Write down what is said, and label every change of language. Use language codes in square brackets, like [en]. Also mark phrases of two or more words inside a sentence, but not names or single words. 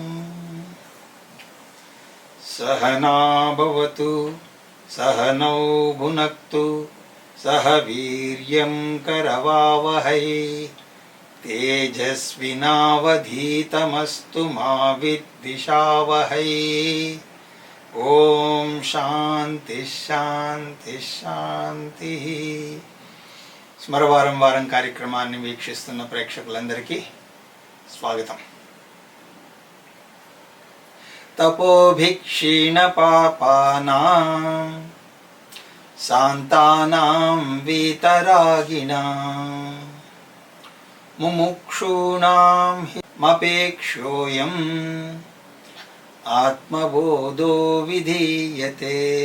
[sa] सहना भवतु सहनौ भुनक्तु सह वीर्यं करवावहै तेजस्विनावधीतमस्तु मा विद्विषावहै। ఓం శాంతి శాంతి శాంతి. [te] స్మరవారం వారం కార్యక్రమాన్ని వీక్షిస్తున్న ప్రేక్షకులందరికీ స్వాగతం. [sa] తపోభిక్షీణ పాపానాం శాంతానాం వీతరాగిణాం ముముక్షూణాం మపేక్షోయం ఆత్మబోధో విధీయతే.